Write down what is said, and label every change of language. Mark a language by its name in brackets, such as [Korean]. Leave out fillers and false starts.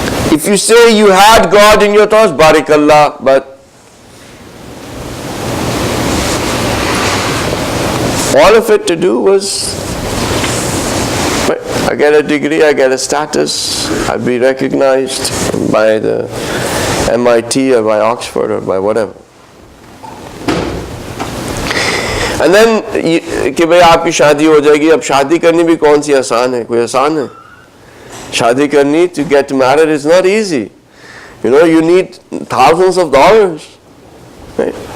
[English] If you say you had God in your thoughts, barakallah, but all of it to do was, I get a degree, I get a status, I'll be recognized by the MIT or by Oxford or by whatever. And then [Hindi] कि भाई आपकी शादी हो जाएगी. अब शादी करनी भी कौन सी आसान है? कोई आसान है? शादी करनी, [English] to get married is not easy. You need thousands of dollars. Right?